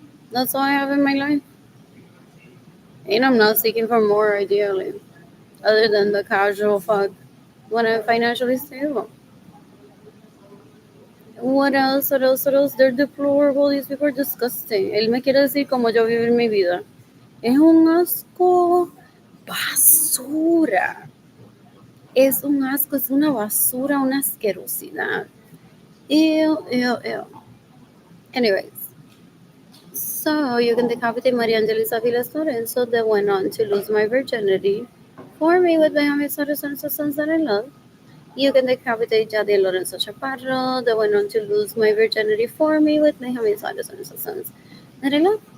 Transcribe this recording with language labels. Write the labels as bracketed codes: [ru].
[en] That's all I have in my life. And I'm not seeking for more ideally, other than the casual fuck when I'm financially stable. What else? What else? What else? They're deplorable. These people are disgusting. [es] Él me quiere decir cómo yo vivo en mi vida. Es un asco basura. Es un asco, es una basura, una asquerosidad. Ew, ew, ew. [en] Anyways, so you can decapitate Maria Angelisa Vilas Lorenzo that went on to lose my virginity for me with Benjamin Soros and sons that I love. You can decapitate Jadiel Lorenzo Chaparro that went on to lose my virginity for me with Benjamin Soros and sons that I love.